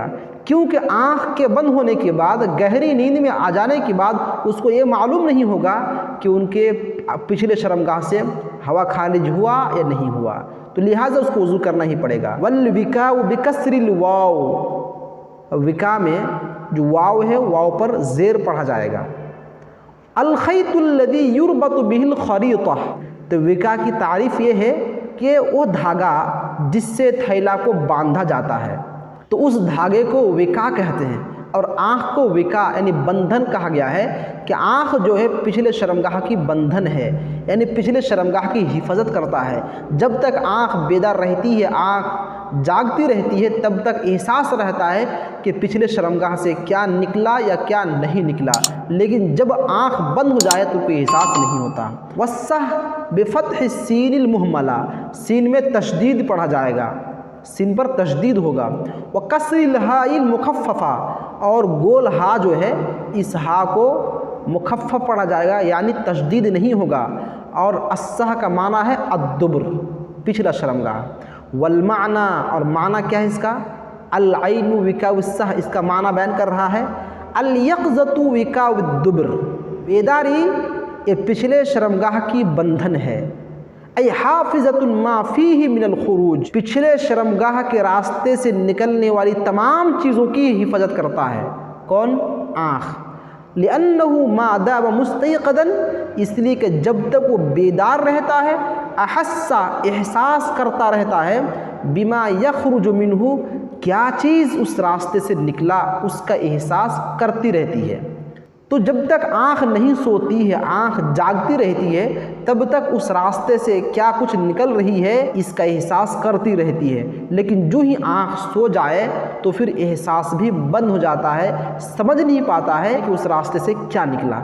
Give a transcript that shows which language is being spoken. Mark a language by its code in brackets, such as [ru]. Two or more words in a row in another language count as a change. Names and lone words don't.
[hi] क्योंकि आँख के बंद होने के बाद, गहरी नींद में आ जाने के बाद उसको ये मालूम नहीं होगा कि उनके पिछले शर्मगाह से हवा खारिज हुआ या नहीं हुआ, तो लिहाजा उसको वज़ू करना ही पड़ेगा। [ar] والوكاء بكسر الواو, [hi] विका में जो वाव है, वाव पर ज़ेर पढ़ा जाएगा। [ar] الخيط الذي يربط به الخريطة, [hi] तो विका की तारीफ़ ये है कि वो धागा जिससे थैला को बांधा जाता है, तो उस धागे को विका कहते हैं। और आँख को विका यानी बंधन कहा गया है कि आँख जो है पिछले शर्मगाह की बंधन है, यानी पिछले शर्मगाह की हिफाजत करता है। जब तक आँख बेदार रहती है, आँख जागती रहती है, तब तक एहसास रहता है कि पिछले शर्मगाह से क्या निकला या क्या नहीं निकला। लेकिन जब आँख बंद हो जाए तो कोई एहसास नहीं होता। [ar] والسه بفتح السين المهملة, [hi] सीन में तशदीद पढ़ा जाएगा, सीन पर तशदीद होगा। [ar] وكسر الهاء المخففة, [hi] और गोल हा जो है, इस हा को मुखफ़फ़ पढ़ा जाएगा, यानी तशदीद नहीं होगा। और अस्सह का माना है अद्दुब्र, पिछला शर्मगाह। [ar] والمعنى, [hi] और माना क्या है इसका? [ar] العين وكاء السه, [hi] इसका माना बयान कर रहा है [ar] اليقظة وكاء الدبر, [hi] बेदारी ये पिछले शर्मगाह की बंधन है। [ar] أي حافظة ما فيه من الخروج, [hi] पिछले शर्मगाह के रास्ते से निकलने वाली तमाम चीज़ों की हिफाजत करता है। कौन? आँख। [ar] لأنه ما دام مستيقظا, [hi] इसलिए कि जब तक वो बेदार रहता है, अहस्सा एहसास करता रहता है, [ar] بما يخرج منه, [hi] क्या चीज़ उस रास्ते से निकला उसका एहसास करती रहती है। तो जब तक आँख नहीं सोती है, आँख जागती रहती है, तब तक उस रास्ते से क्या कुछ निकल रही है इसका एहसास करती रहती है। लेकिन जो ही आँख सो जाए तो फिर एहसास भी बंद हो जाता है, समझ नहीं पाता है कि उस रास्ते से क्या निकला।